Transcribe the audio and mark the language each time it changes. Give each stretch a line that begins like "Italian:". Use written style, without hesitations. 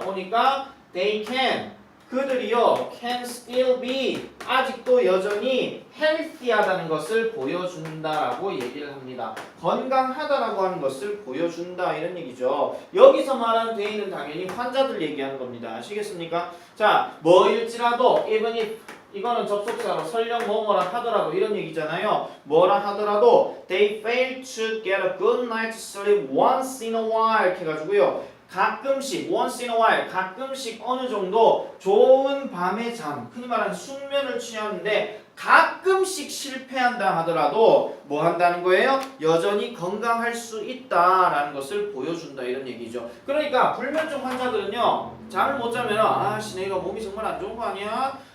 Korean: 보니까
English: they can
Korean: 그들이요
English: can still be
Korean: 아직도 여전히 healthy하다는 것을 보여준다라고 얘기를 합니다. 건강하다라고 하는 것을 보여준다 이런 얘기죠. 여기서 말하는 they는 당연히 환자들 얘기하는 겁니다. 아시겠습니까? 자, 뭐일지라도
English: even if
Korean: 이거는 접속사로 설령 뭐뭐라 하더라도 이런 얘기잖아요. 뭐라 하더라도
English: they fail to get a good night's sleep once in a while
Korean: 이렇게 해가지고요. 가끔씩
English: once in a while
Korean: 가끔씩 어느 정도 좋은 밤의 잠 흔히 말하는 숙면을 취하는데 가끔씩 실패한다 하더라도 뭐 한다는 거예요? 여전히 건강할 수 있다라는 것을 보여준다 이런 얘기죠. 그러니까 불면증 환자들은요 잠을 못 자면 아씨 내가 몸이 정말 안 좋은 거 아니야?